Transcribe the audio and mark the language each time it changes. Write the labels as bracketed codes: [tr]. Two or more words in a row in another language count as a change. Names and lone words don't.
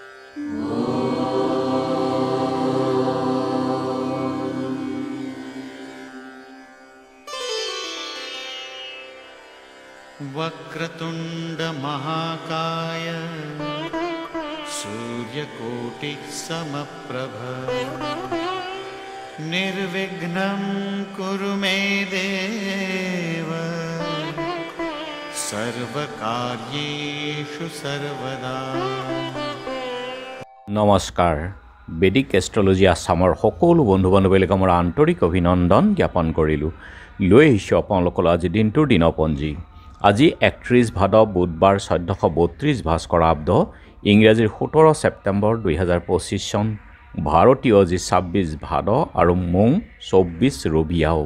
[sa] वक्रतुंड महाकाय सूर्यकोटि समप्रभ निर्विघ्नं कुरु मे देव सर्वकार्येषु सर्वदा। [as] নমস্কাৰ বেদিক এষ্ট্ৰলজি আছামৰ সকলো বন্ধু বান্ধৱীলৈ মোৰ আন্তৰিক অভিনন্দন জ্ঞাপন কৰিলোঁ। লৈ আহিছোঁ আপোনালোকৰ আজি দিনটোৰ দিনপঞ্জী। আজি 31 ভাদ বুধবাৰ 1432 ভাস্কৰাব্দ ইংৰাজীৰ 17 ছেপ্টেম্বৰ 2025 চন ভাৰতীয় আজি 26 ভাদ আৰু মোং 24 ৰবিয়াও।